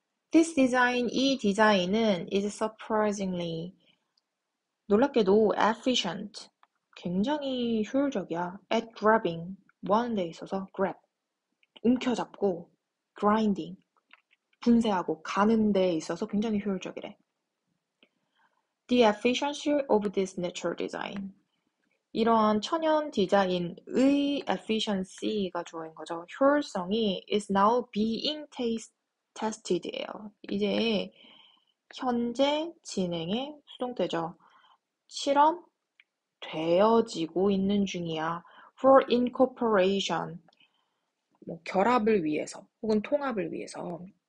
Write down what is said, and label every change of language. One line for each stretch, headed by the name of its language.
English: This design, 이 디자인은 is surprisingly, 놀랍게도 efficient,
Korean: 굉장히 효율적이야.
English: at grabbing,
Korean: 뭐 하는 데 있어서 grab, 움켜잡고 grinding, 분쇄하고 가는 데 있어서 굉장히 효율적이래.
English: The efficiency of this natural design,
Korean: 이러한 천연 디자인의
English: efficiency가
Korean: 주어인 거죠.
English: 효율성이 is now being tested예요.
Korean: 이제 현재 진행에 수동태죠. 실험되어지고 있는 중이야.
English: for incorporation,
Korean: 뭐 결합을 위해서 혹은 통합을 위해서.